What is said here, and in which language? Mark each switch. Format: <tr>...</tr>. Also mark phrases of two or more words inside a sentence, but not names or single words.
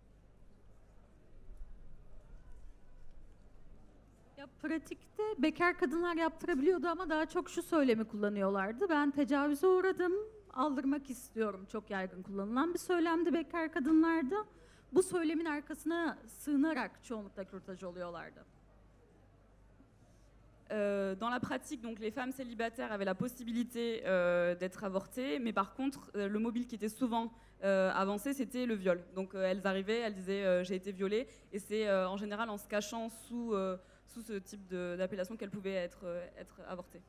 <tr>Ya pratikte bekar kadınlar yaptırabiliyordu ama daha çok şu söylemi kullanıyorlardı. Ben tecavüze uğradım, aldırmak istiyorum. Çok yaygın kullanılan bir söylemdi bekar kadınlarda. Bu söylemin arkasına sığınarak çoğunlukla kürtaj oluyorlardı.</tr> <fr>Dans la pratique, donc les femmes célibataires avaient la possibilité d'être avortées, mais par contre, le mobile qui était souvent avancé, c'était le viol. Donc elles arrivaient, elles disaient j'ai été violée, et c'est en général en se cachant sous ce type d'appellation qu'elles pouvaient être avortées.</fr>